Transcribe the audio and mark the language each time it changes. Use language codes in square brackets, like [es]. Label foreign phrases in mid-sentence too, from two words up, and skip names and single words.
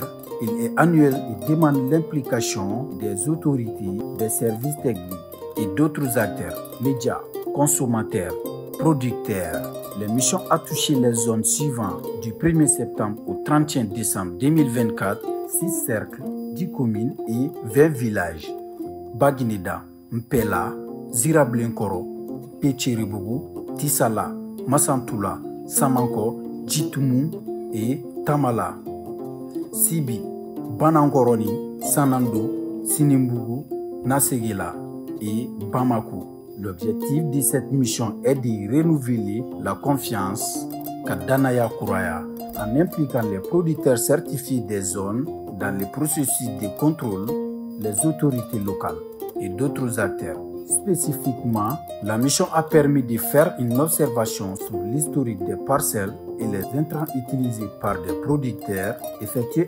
[fr] Il est annuel et demande l'implication des autorités, des services techniques et d'autres acteurs, médias, consommateurs, producteurs. La mission a touché les zones suivantes du 1er septembre au 31 décembre 2024, 6 cercles, 10 communes et 20 villages. Bagineda, Mpela, Zirablenkoro, Pecheribougou, Tissala, Massantula, Samanko, Djitoumou et Tamala. Sibi, Banangoroni, Sanando, Sinimbougou, Nasegela et Bamako. L'objectif de cette mission est de renouveler la confiance qu'Adanaya Kouraya en impliquant les producteurs certifiés des zones dans le processus de contrôle, les autorités locales et d'autres acteurs. Spécifiquement, la mission a permis de faire une observation sur l'historique des parcelles et les intrants utilisés par des producteurs, effectuer